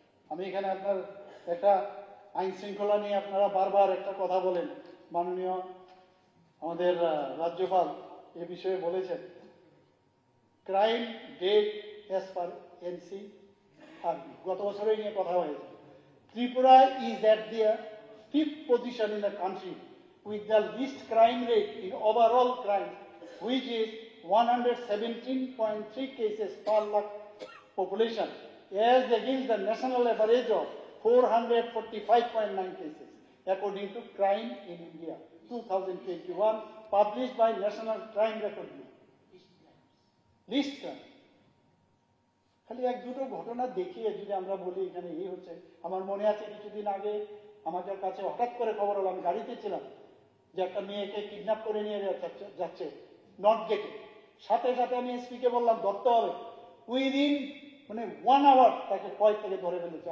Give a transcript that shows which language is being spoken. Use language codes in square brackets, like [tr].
[bn] আমি এখানে আপনার একটা আইন শৃঙ্খলা নিয়ে আপনারা বারবার একটা কথা বলেন, মাননীয় আমাদের রাজ্যপাল এ বিষয়ে বলেছেন [en] crime data as per NCRB, [bn] গত বছরই নিয়ে কথা হয়েছে। [en] Tripura is at the 5th position in the country with the least crime rate in overall crime, which is 117.3 cases per lakh population, as against the national average of 445.9 cases, according to Crime in India 2021, published by National Crime Record Bureau. Least crime. [bn] খালি 1-2টো ঘটনা দেখিয়ে যদি আমরা বলি এখানে এই হচ্ছে। আমার মনে আছে কিছুদিন আগে আমাদের কাছে হঠাৎ করে খবর হলো, আমি গাড়িতে ছিলাম, যে একটা মেয়েকে কিডন্যাপ করে নিয়ে যাচ্ছে নর্থ গেটে। সাথে সাথে আমি এসপিকে বললাম ধরতে হবে, উইদিন মানে 1 আওয়ার তাকে কয়েক থেকে ধরে ফেলেছে।